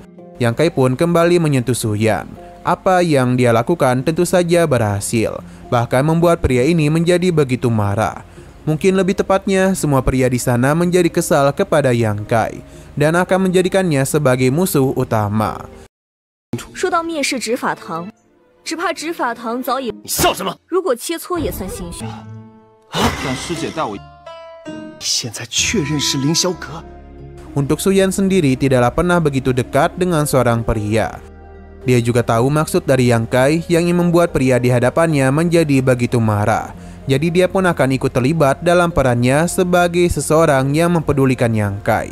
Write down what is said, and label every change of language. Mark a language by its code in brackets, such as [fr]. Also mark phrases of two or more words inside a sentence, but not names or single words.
[id] Yang Kai pun kembali menyentuh Suyan. Apa yang dia lakukan tentu saja berhasil, bahkan membuat pria ini menjadi begitu marah. Mungkin lebih tepatnya, semua pria di sana menjadi kesal kepada Yang Kai dan akan menjadikannya sebagai musuh utama. [zh] 说到灭世执法堂，只怕执法堂早已…… 你笑什么？如果切磋也算心虚。让师姐带我。现在确认是凌霄阁。 [id] Untuk Suyan sendiri tidaklah pernah begitu dekat dengan seorang pria. Dia juga tahu maksud dari Yang Kai yang ingin membuat pria di hadapannya menjadi begitu marah. Jadi dia pun akan ikut terlibat dalam perannya sebagai seseorang yang mempedulikan Yang Kai.